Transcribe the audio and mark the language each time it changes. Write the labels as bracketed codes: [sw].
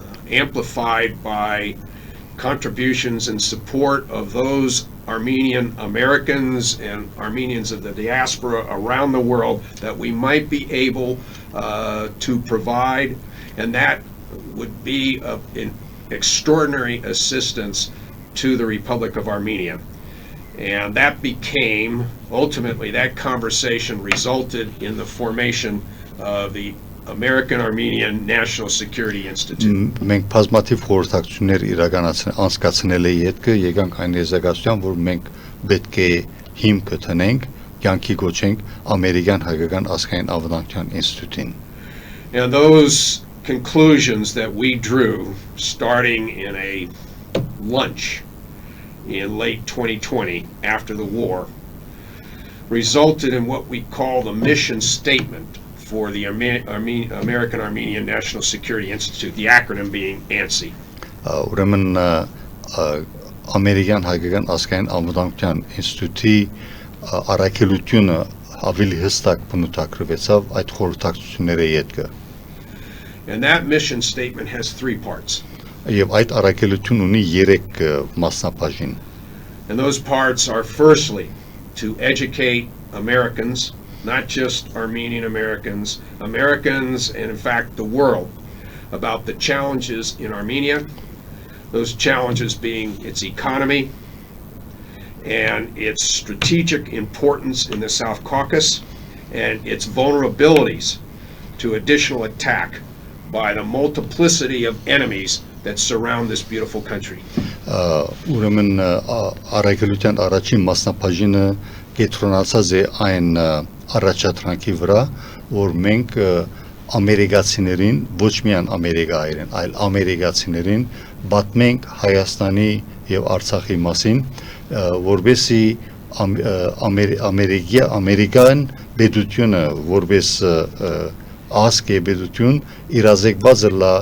[en] amplified by contributions and support of those Armenian Americans and Armenians of the diaspora around the world, that we might be able to provide, and that would be an extraordinary assistance to the Republic of Armenia. And that became, ultimately, that conversation resulted in the formation of the American Armenian National Security Institute. [hy] Մենք բազմաթիվ խորհրդակցություններ անցկացնել էի հետքը եկանք այն եզրակացության, որ մենք պետք է հիմք տնենք, կյանքի գոչենք Ամերիկյան Հայկական Ազգային Անվտանգության ինստիտուտին. [en] And those conclusions that we drew, starting in a lunch in late 2020 after the war, resulted in what we call the mission statement for the American Armenian National Security Institute, the acronym being ANSI. [hy] Ուրեմն Ամերիկյան Հայկական Ազգային Անվտանգության ինստիտուտի առաքելությունը ավելի հստակ բնութագրվեցավ այդ խորհրդակցությունների հետքը. [en] And that mission statement has three parts. [hy] Եվ այդ առաքելությունը ունի 3 մասնաբաժին. [en] And those parts are, firstly, to educate Americans, not just Armenian Americans, Americans and in fact the world, about the challenges in Armenia, those challenges being its economy and its strategic importance in the South Caucasus and its vulnerabilities to additional attack by the multiplicity of enemies that surround this beautiful country. [hy] Ուրեմն առաքելության առաջին մասնաբաժինը կենտրոնացած է այն առաջադրանքի վրա, որ մենք ամերիկացիներին, ոչ միայն ամերիկայերին, այլ ամերիկացիներին պատմենք Հայաստանի եւ Արցախի մասին, որովհետեւ ամերիկյան պետությունը որպես ազգ է պետություն իրազեկված է